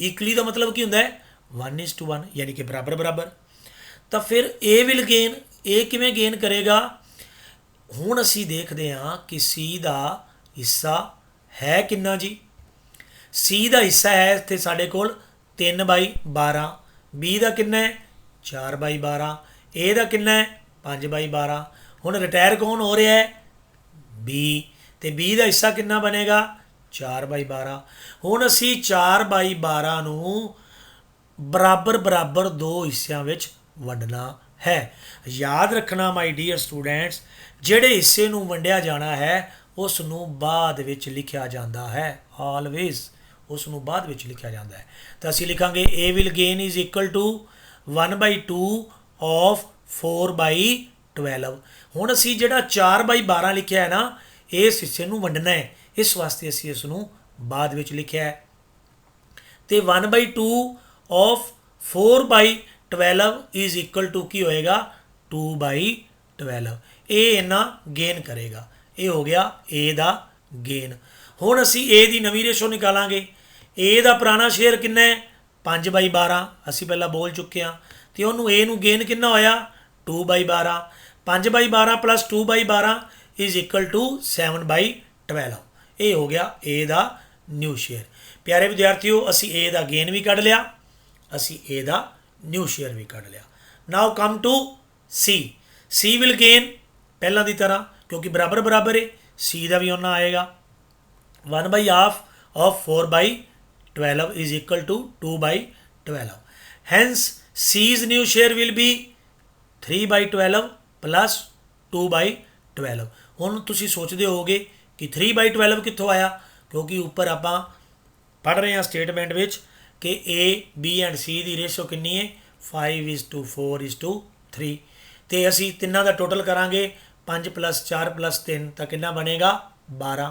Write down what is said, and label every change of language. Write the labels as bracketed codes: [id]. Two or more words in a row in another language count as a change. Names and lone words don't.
[pa] ਇਕੁਅਲੀ ਦਾ ਮਤਲਬ ਕੀ ਹੁੰਦਾ ਹੈ? 1:1 ਯਾਨੀ ਕਿ ਬਰਾਬਰ ਬਰਾਬਰ। ਤਾਂ ਫਿਰ [en] A will gain, [pa] ਏ ਕਿਵੇਂ ਗੇਨ ਕਰੇਗਾ? ਹੁਣ ਅਸੀਂ ਦੇਖਦੇ ਹਾਂ ਕਿ ਸੀ ਦਾ ਹਿੱਸਾ ਹੈ ਕਿੰਨਾ ਜੀ। ਸੀ ਦਾ ਹਿੱਸਾ ਹੈ ਇੱਥੇ ਸਾਡੇ ਕੋਲ 3/12, [hi] बी का किन्ना है 4/12, ए का किन्ना है 5/12। हुण रिटायर कौन हो रहा है बी, तो बी का हिस्सा किन्ना बनेगा 4/12। [pa] ਹੁਣ ਅਸੀਂ 4/12 ਨੂੰ ਬਰਾਬਰ ਬਰਾਬਰ [hi] दो हिस्सों में [pa] ਵੰਡਣਾ ਹੈ। [hi] याद रखना [en] my dear students, [pa] ਜਿਹੜੇ ਹਿੱਸੇ ਨੂੰ ਵੰਡਿਆ ਜਾਣਾ ਹੈ ਉਸ ਨੂੰ ਬਾਅਦ ਵਿੱਚ ਲਿਖਿਆ ਜਾਂਦਾ ਹੈ। ਆਲਵੇਜ਼ ਉਸ ਨੂੰ ਬਾਅਦ ਵਿੱਚ ਲਿਖਿਆ ਜਾਂਦਾ ਹੈ। ਤਾਂ ਅਸੀਂ ਲਿਖਾਂਗੇ [en] a will gain is equal to 1/2 of 4/12। [pa] ਹੁਣ ਅਸੀਂ ਜਿਹੜਾ 4/12 ਲਿਖਿਆ ਹੈ ਨਾ, ਇਸ ਹਿੱਸੇ ਨੂੰ ਵੰਡਣਾ ਹੈ, ਇਸ ਵਾਸਤੇ ਅਸੀਂ ਇਸ ਨੂੰ ਬਾਅਦ ਵਿੱਚ ਲਿਖਿਆ ਹੈ। [en] ਤੇ 1/2 of 4/12 is equal to [pa] ਕੀ ਹੋਏਗਾ [en] 2/12। [pa] ਇਹ ਇੰਨਾ ਗੇਨ ਕਰੇਗਾ। ਇਹ ਹੋ ਗਿਆ A ਦਾ ਗੇਨ। ਹੁਣ ਅਸੀਂ A ਦੀ ਨਵੀਂ ਰੇਸ਼ੋ ਨਿਕਾਲਾਂਗੇ। A ਦਾ ਪੁਰਾਣਾ ਸ਼ੇਅਰ ਕਿੰਨਾ ਹੈ 5/12, ਅਸੀਂ ਪਹਿਲਾਂ ਬੋਲ ਚੁੱਕੇ ਹਾਂ। ਅਤੇ ਉਹਨੂੰ A ਨੂੰ ਗੇਨ ਕਿੰਨਾ ਹੋਇਆ 2/12। 5/12 [en] plus 2/12 is equal to [pa] 7/12। ਇਹ ਹੋ ਗਿਆ A ਦਾ [en] new share. [pa] ਪਿਆਰੇ ਵਿਦਿਆਰਥੀਓ, ਅਸੀਂ A ਦਾ ਗੇਨ ਵੀ ਕੱਢ ਲਿਆ, ਅਸੀਂ A ਦਾ [en] new share [pa] ਵੀ ਕੱਢ ਲਿਆ। [en] Now come to C will gain [pa] ਪਹਿਲਾਂ ਦੀ ਤਰ੍ਹਾਂ, ਕਿਉਂਕਿ ਬਰਾਬਰ ਬਰਾਬਰ ਹੈ, C ਦਾ ਵੀ ਉਹਨਾਂ ਆਏਗਾ 1/2 [en] of 4/12 is equal to [pa] 2/12। [en] Hence C's new share will be 3/12 plus 2/12। [pa] ਹੁਣ ਤੁਸੀਂ ਸੋਚਦੇ ਹੋਵੋਗੇ ਕਿ 3/12 ਕਿੱਥੋਂ ਆਇਆ, ਕਿਉਂਕਿ ਉੱਪਰ ਆਪਾਂ ਪੜ੍ਹ ਰਹੇ ਹਾਂ ਸਟੇਟਮੈਂਟ ਵਿੱਚ ਕਿ A, B ਐਂਡ C ਦੀ ਰੇਸ਼ੋ ਕਿੰਨੀ ਹੈ 5:4:3। ਅਤੇ ਅਸੀਂ ਤਿੰਨਾਂ ਦਾ ਟੋਟਲ ਕਰਾਂਗੇ 5 + 4 + 3 ਤਾਂ ਕਿੰਨਾ ਬਣੇਗਾ 12।